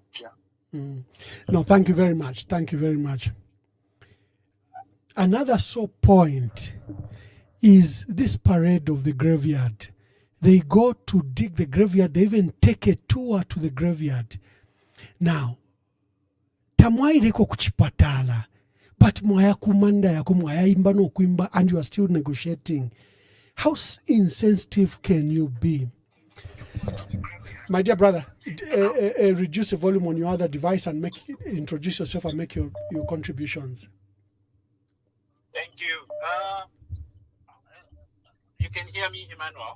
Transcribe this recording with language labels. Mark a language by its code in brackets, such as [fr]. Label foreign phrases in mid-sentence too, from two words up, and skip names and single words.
[en] Yeah. No, thank you very much. Thank you very much. Another sore point is this parade of the graveyard. They go to dig the graveyard. They even take a tour to the graveyard. Now, [bem] tamwaireko kuchipatala, but mwaya kumanda yako mwaya imba no kuimba, [en] and you are still negotiating. How insensitive can you be? My dear brother, reduce the volume on your other device and introduce yourself and make your contributions. Thank you. You can hear me, Emmanuel?